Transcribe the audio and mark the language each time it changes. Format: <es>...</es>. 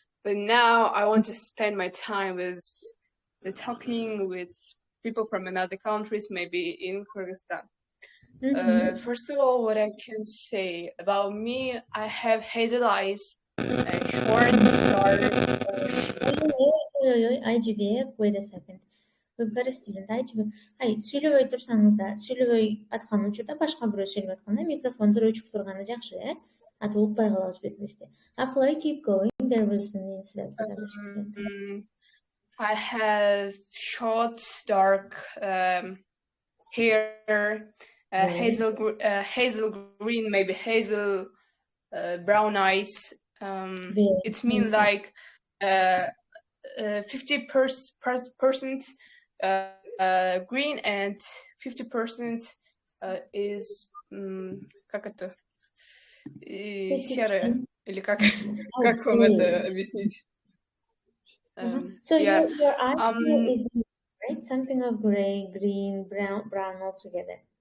<en>But now I want to spend my time with talking with people from another countries, maybe in Kyrgyzstan. First of all, what I can say about me, I have hazel eyes, short, dark. IGB, wait a second. We've got a student. IGB.</en> <ky>Сүйлөбөй турсаңызда, сүйлөбөй аткан учурда башка бирөө сүйлөп атканда микрофонду өчүп турганы жакшы, аты укпай калабыз бетибизди.</ky> <en>Akalay, keep going. There was an incident with other student. I have short, dark hair, hazel green, maybe hazel brown eyes. It means like 50% green and 50% is</en> <ru>как это серое или как вам это объяснить?</ru> <en>So your eye is right, something of gray, green, brown all together.</en>